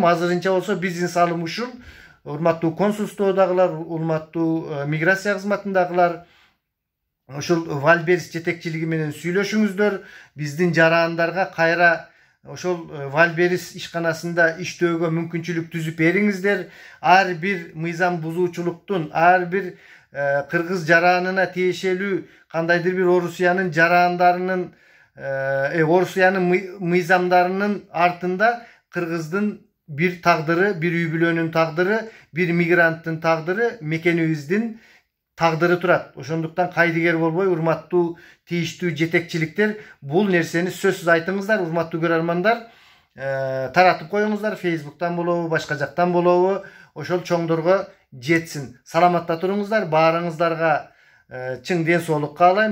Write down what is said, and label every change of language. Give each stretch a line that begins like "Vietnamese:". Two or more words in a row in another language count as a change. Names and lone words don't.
Kyrgyz: Азырынча болсо биздин салым ушул. Урматтуу консулстводагылар, урматтуу миграция кызматындагылар, ошол Вальберис жетекчилиги менен сүйлөшүңүздөр, биздин жарандарга кайра ошол Вальберис ишканасында иштөөгө мүмкүнчүлүк түзүп бериңиздер. Ар бир мыйзам бузуучулуктун, ар бир кыргыз жаранына тиешелүү кандайдыр бир Орусиянын жарандарынын, Орусиянын мыйзамдарынын артында кыргыздын bir taqdırı, bir үй бүлөнүн taqdırı, bir migranттын taqdırı, мекенибиздин taqdırı турат. Ошондуктан кайдыгер болбой, урматтуу тийиштүү жетекчиликтер, бул нерсени сөзсүз айтыңыздар, урматтуу көрөрмандар. Таратып коюңуздар, Facebook'tan болобу, башка жактан болобу, ошол чоңдорго жетсин. Саламатта туруңуздар, баарыңыздарга чың ден соолук каалайм.